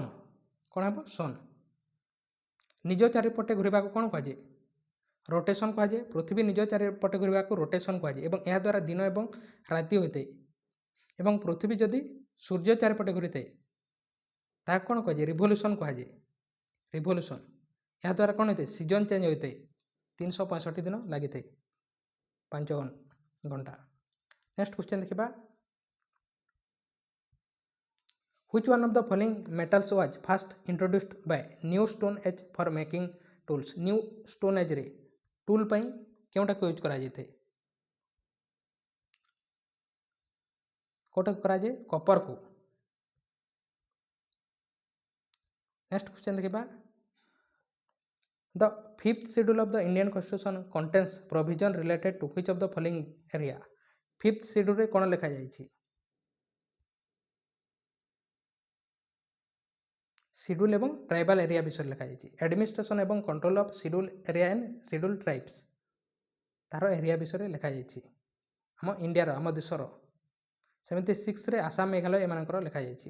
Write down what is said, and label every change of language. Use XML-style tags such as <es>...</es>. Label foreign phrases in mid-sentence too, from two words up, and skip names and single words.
<or>କ'ଣ ହେବ ସନ୍ ନିଜ ଚାରିପଟେ ଘୁରିବାକୁ କ'ଣ କୁହାଯାଏ ରୋଟେସନ୍ କୁହାଯାଏ ପୃଥିବୀ ନିଜ ଚାରିପଟେ ଘୁରିବାକୁ ରୋଟେସନ୍ କୁହାଯାଏ ଏବଂ ଏହାଦ୍ୱାରା ଦିନ ଏବଂ ରାତି ହୋଇଥାଏ ଏବଂ ପୃଥିବୀ ଯଦି ସୂର୍ଯ୍ୟ ଚାରିପଟେ ଘୁରିଥାଏ ତାହାକୁ କ'ଣ କୁହାଯାଏ ରିଭଲ୍ୟୁସନ୍ କୁହାଯାଏ ରିଭଲ୍ୟୁସନ୍ ଏହାଦ୍ୱାରା କ'ଣ ହୋଇଥାଏ</or> <en>season change</en> <or>ହୋଇଥାଏ 365 ଦିନ ଲାଗିଥାଏ 5 ଘଣ୍ଟା।</or> <en>next question ଦେଖିବା which one of the following metals was first introduced by new stone age for making tools new stone age</en> <or>ରେ ଟୁଲ୍ ପାଇଁ କେଉଁଟାକୁ ୟୁଜ୍ କରାଯାଇଥାଏ କୋଉଟାକୁ କରାଯାଏ କପରକୁ।</or> <en>next question ଦେଖିବା The fifth schedule of the Indian Constitution contains provision related to which of the following area fifth schedule</en> <or>ରେ କ'ଣ ଲେଖାଯାଇଛି ସିଡ୍ୟୁଲ୍ ଏବଂ</or> <en>tribal area</en> <or>ବିଷୟରେ ଲେଖାଯାଇଛି ଆଡମିନିଷ୍ଟ୍ରେସନ୍ ଏବଂ</or> <en>control of scheduled area and scheduled tribes</en> <or>ତାର ଏରିଆ ବିଷୟରେ ଲେଖାଯାଇଛି ଆମ ଇଣ୍ଡିଆର ଆମ ଦେଶର ସେମିତି 6ରେ ଆସାମ ମେଘାଳୟ ଏମାନଙ୍କର ଲେଖାଯାଇଛି।</or>